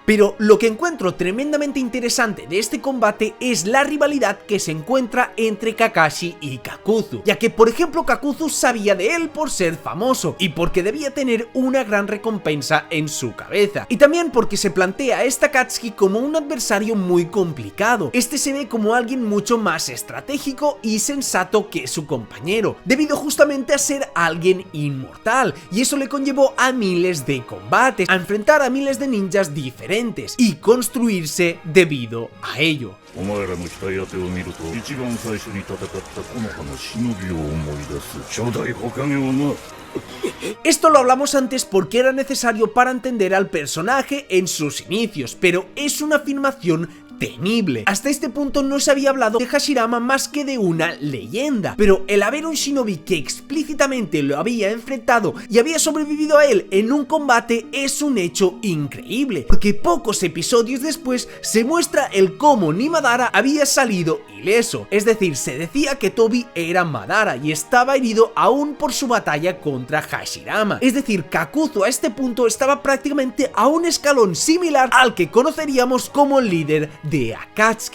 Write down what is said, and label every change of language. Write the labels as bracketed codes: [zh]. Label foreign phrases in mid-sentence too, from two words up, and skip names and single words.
[es] Pero lo que encuentro tremendamente interesante de este combate es la rivalidad que se encuentra entre Kakashi y Kakuzu, ya que por ejemplo Kakuzu sabía de él por ser famoso y porque debía tener una gran recompensa en su cabeza, y también porque se plantea a esta Akatsuki como un adversario muy complicado. Este se ve como alguien mucho más estratégico y sensato que su compañero, debido justamente a ser alguien inmortal, y eso le conllevó a miles de combates, a enfrentar a miles de ninjas diferentes y construirse debido a ello. [ja] お前らの鍛え当てを見ると一番最初に戦った木の葉の忍びを思い出す初代火影をな。 [es] Esto lo hablamos antes porque era necesario para entender al personaje en sus inicios, pero es una afirmación temible. Hasta este punto no se había hablado de Hashirama más que de una leyenda, pero el haber un shinobi que explícitamente lo había enfrentado y había sobrevivido a él en un combate es un hecho increíble, porque pocos episodios después se muestra el cómo ni Madara había salido ileso, es decir, se decía que Tobi era Madara y estaba herido aún por su batalla contra Hashirama, es decir, Kakuzu a este punto estaba prácticamente a un escalón similar al que conoceríamos como líder de Akatsuki.